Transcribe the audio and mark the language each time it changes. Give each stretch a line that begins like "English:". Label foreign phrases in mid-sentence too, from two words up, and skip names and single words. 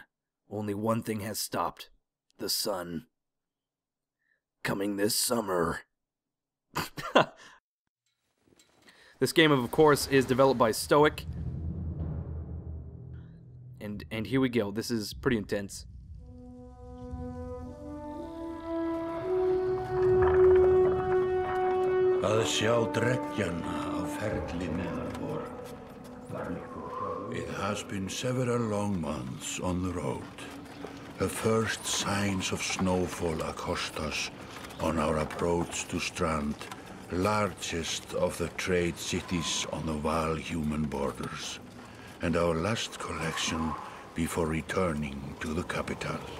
English: Only one thing has stopped. The sun. Coming this summer. This game, of course, is developed by Stoic. And here we go. This is pretty intense.
Icelandic: Að sjá dreggjana á ferli neðar vor.
English: It has been several long months on the road. The first signs of snowfall accost us on our approach to Strand, largest of the trade cities on the Val-human borders, and our last collection before returning to the capital.